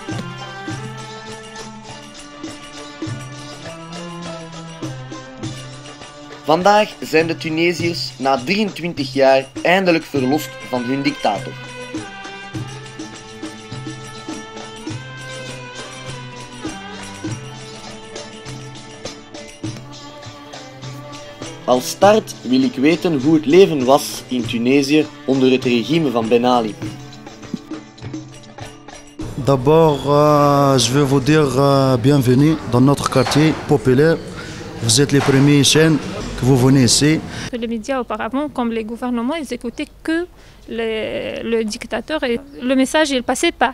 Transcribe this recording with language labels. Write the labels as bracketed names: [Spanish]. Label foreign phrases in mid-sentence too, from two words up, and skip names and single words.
[Dutch] Vandaag zijn de Tunesiërs na 23 jaar eindelijk verlost van hun dictator. Als start wil ik weten hoe het leven was in Tunesië onder het regime van Ben Ali. [French] D'abord, je veux vous dire bienvenue dans notre quartier populaire. Vous êtes les premiers chaînes que vous venez ici. Les médias auparavant, comme les gouvernements, ils écoutaient que le dictateur et le message il passait pas.